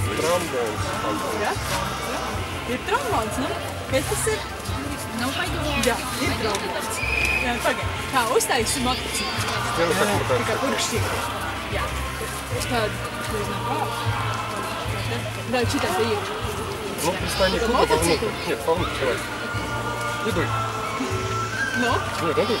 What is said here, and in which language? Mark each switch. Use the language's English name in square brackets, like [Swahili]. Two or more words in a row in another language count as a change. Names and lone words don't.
[Latvian] Trombons. Jā? Ir trombons, nu? Kas tas ir? Nav paģi. Jā, ir trombons. Jā, pagaid. Tā, uztaisi motociklu. Tikai purkšķīgi. Jā. Uz kādu, nezinu, kā. [Russian] Да, читай, да ешь. Ну, пристань к мотоциклу. Нет, получше. Иду. Ну? Нет, иду.